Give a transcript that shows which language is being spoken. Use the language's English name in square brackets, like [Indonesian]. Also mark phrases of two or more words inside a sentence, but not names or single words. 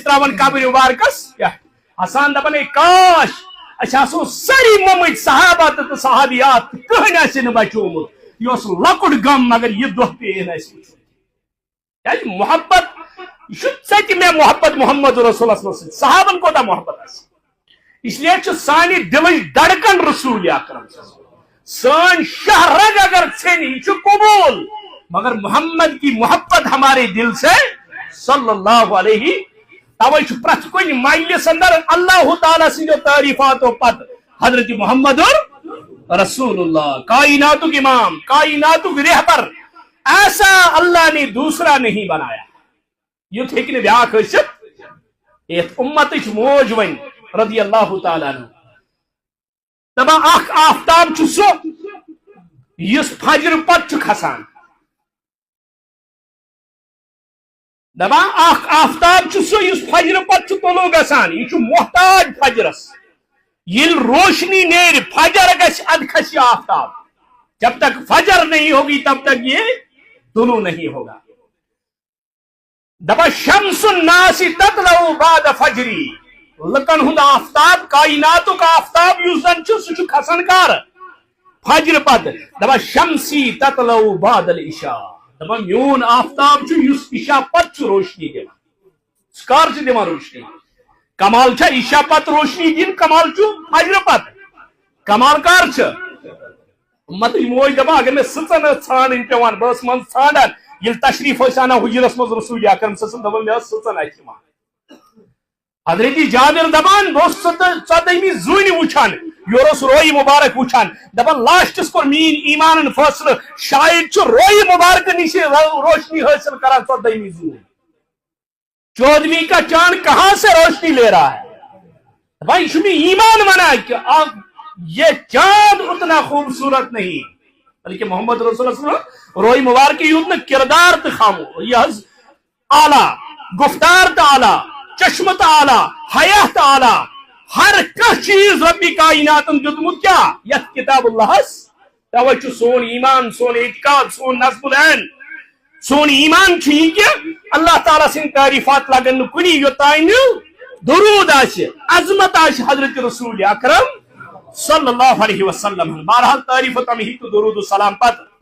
[Kashmiri] تراوان قبرِ مبارکس پٮ۪ٹھ حسان دپان اے کاش اَسہِ آسو سٲری مٔمٕتۍ صحابہ تہٕ صحابیات کٕہٕنۍ آسہِ نہٕ بچومُت یہِ اوس لۄکُٹ غم مگر یہِ دۄہ پیٚیہِ نہٕ اَسہِ وٕچھُن کیازِ محبت یہ ژٹہِ مےٚ محبت محمد رسول اللہ سۭتۍ صحابن کوتاہ محبت آسہِ اس لیے چھُ سانہِ دلٕچ دڑکن رسول اکرم سٲنۍ شاہ رگ اگر ژھیٚنہِ یہِ چھُ قبوٗل [Urdu] مگر محمد کی محبت ہمارے دل سے [Arabic] صلی اللہ علیہ [Kashmiri] توے چھُ پرٛٮ۪تھ کُنہِ مجلس اندر اللہ تعالیٰ سٕنٛدیو تعریفاتو پتہٕ حضرت محمد رسول اللہ کائناتُک امام کائناتُک رہبر [Urdu] ایسا اللہ نے دوسرا نہیں بنایا [Kashmiri] یُتھ ہیٚکہِ نہٕ بیٛاکھ ٲسِتھ یتھ اُمتٕچ موج وۄنۍ [Arabic] رضی اللہ تعالیٰ عنہ [Kashmiri] دپان اکھ آفتاب چھُ سُہ یُس فجر پتہٕ چھُ کھسان دپان اکھ آفتاب چھُ سُہ یُس فجر پتہٕ چھُ طلوع گژھان یہ چھُ محتاج فجرس ییٚلہِ روشنی نیرِ فجر گژھِ ادٕ کھسہِ یہ آفتاب [Urdu] جب تک فجر نہیں ہوگی تب تک یہ طلوع نہیں ہوگا [Kashmiri] دپان [Arabic] شمس الناس تطلع بعد فجری [Kashmiri] لکن ہند آفتاب کائناتک آفتاب یُس زن چھُ سُہ چھُ کھسان کر فجر پتہٕ دپان [Arabic] شمسی تطلع بعد العشاء [Kashmiri] دپان میون آفتاب چھُ یُس عشاء پتہٕ چھُ روشنی دِوان سُہ کر چھُ دِوان روشنی کمال چھا عشاء پتہٕ روشنی دِنۍ کمال چھُ فجر پتہٕ کمال کر چھُ امتٕچ موج دپان اگر مےٚ سٕژن ٲس ژھانڈٕنۍ پیوان بہٕ ٲسٕس منٛزٕ ژھانڈان ییٚلہِ تشریف ٲسۍ انان حجرس منٛز رسول اکرم [Arabic] صلی اللہ علیہ وسلم [Kashmiri] دپان مےٚ ٲس سٕژن اتھِ یِوان حضرت جابر دپان بہٕ اوسُس ژۄدہمہِ زوٗنہِ وٕچھان یورٕ اوس رویہِ مبارک وٕچھان دپان لاسٹس کوٚر میٲنۍ ایمانن فٲصلہٕ شاید چھُ رویہِ مبارکہٕ نِش روشنی حٲصل کران ژۄدہمہِ زوٗنہِ [Urdu] 14ویں کا چاند کہاں سے روشنی لے رہا ہے بھائی [Kashmiri] یہ چھُ مےٚ ایمان ونان [Urdu] کہ یہ چاند اتنا خوبصورت نہیں بلکہ محمد رسول اللہ [Arabic] صلی اللہ علیہ وسلم [Kashmiri] روی مبارک یوت نہ کردار تو خامو یہ اعلیٰ گفتار تو اعلیٰ چشم تو اعلیٰ حیا تو اعلیٰ ہر کانٛہہ چیز ربی کائناتن دیتمت کیا یت کتاب اللہ توے چھُ سون ایمان سون اعتقاد سون نصب العین سون ایمان چھُ یہ کہ اللہ تعالیٰ سٕنٛدۍ تعریفات لگن نہٕ کُنی یوٚتانۍ نہٕ درود آسہِ عظمت آسہِ حضرت رسول اکرم [Arabic] صلی اللہ علیہ وسلم [Kashmiri] بہرحال تعریف و تمہید تو درود و سلام پتہ